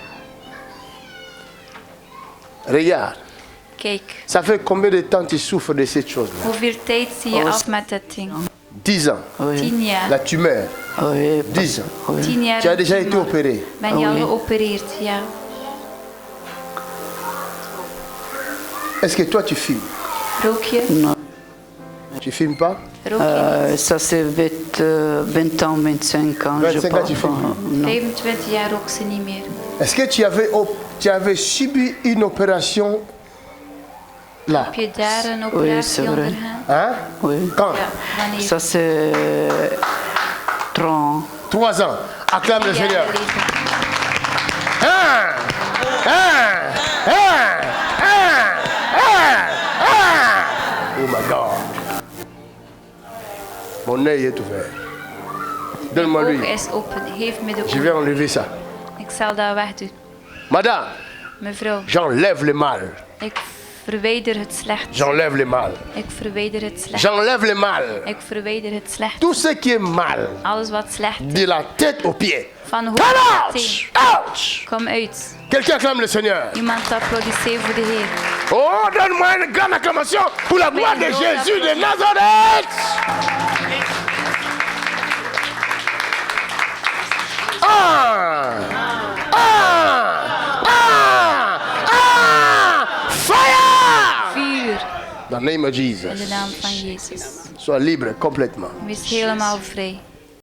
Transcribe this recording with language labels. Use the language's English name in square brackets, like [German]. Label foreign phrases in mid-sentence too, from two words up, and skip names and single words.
[French] Regarde. [Dutch] kijk. [French] Ça fait combien de temps tu souffres de cette chose-là? [Dutch] Hoeveel tijd zie je af met dit ding? [French] 10 ans. [Dutch] 10 jaar. [French] La tumeur. Oui, 10 ans. [Dutch] 10 jaar. [French] Tu as déjà été opéré. [Dutch] Ben je al geopereerd? Ja. [French] Est-ce que toi tu fumes? [Dutch] Rook je? [French] non. Tu fumes pas? [Dutch] Rook je? [French] Ça c'est 20 ans, 25 ans. 25 ans, tu fumes. Non. [Dutch] 25 jaar rook ze niet meer. [French] Est-ce que tu avais subi une opération là? [Dutch] Heb je daar een [French] c'est [Dutch] operatie [French] vrai. [Dutch] ondergaan? [French] Hein? Oui. Quand? [Dutch] Ja, wanneer? [French] Ça c'est 30. 3 ans. Acclame le [Dutch] 10 [French] Seigneur. [Dutch] jaar geleden. [English] Oh my God. [French] Mon œil est ouvert. Donne-moi [Dutch] Mijn [French] lui. [Dutch] oog is open. Geef me de [French] Je [Dutch] oog. [French] vais enlever ça. [Dutch] Ik zal dat wegdoen. [French] Madame, [Dutch] Mevrouw, [French] j'enlève le mal. [Dutch] ik verwijder het slecht. [French] J'enlève le mal. [Dutch] Ik verwijder het slecht. [French] J'enlève le mal. [Dutch] Ik verwijder het slecht. [French] Tout ce qui est mal, [Dutch] Alles wat slecht is. [French] de la tête aux pieds. [Dutch] Van hoofd tot teen. [English] Ouch! Ouch! [Dutch] Kom uit. [French] Quelqu'un acclame le Seigneur. [Dutch] Iemand applaudisseert voor de Heer. [French] Oh, donne-moi une grande acclamation pour la gloire de Jésus de Nazareth. [English] Fire! [Dutch] Vuur. [French] Dans le [English] name of [Dutch] In de [French] Jesus. [Dutch] naam van Jezus. [French] Sois libre complètement. [Dutch] Wees helemaal vrij.